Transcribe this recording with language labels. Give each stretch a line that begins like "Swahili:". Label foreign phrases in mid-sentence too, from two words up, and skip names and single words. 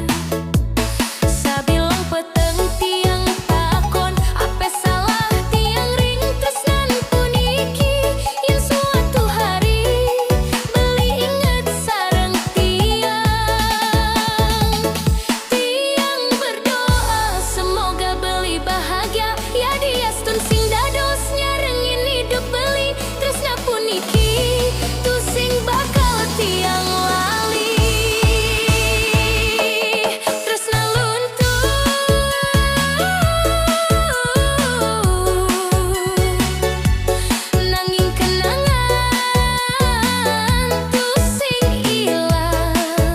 Balinese: Sabilang peteng tiang takon ape salah tiang ring tresnan puniki, yen suatu hari beli inget sareng tiang
Indonesian: berdoa semoga
Balinese: beli bahagia ya diastun sing dados nyarengin hidup beli tresna puniki tu sing bakal tiang lali. Tresna luntur nanging kenangan tu sing ilang.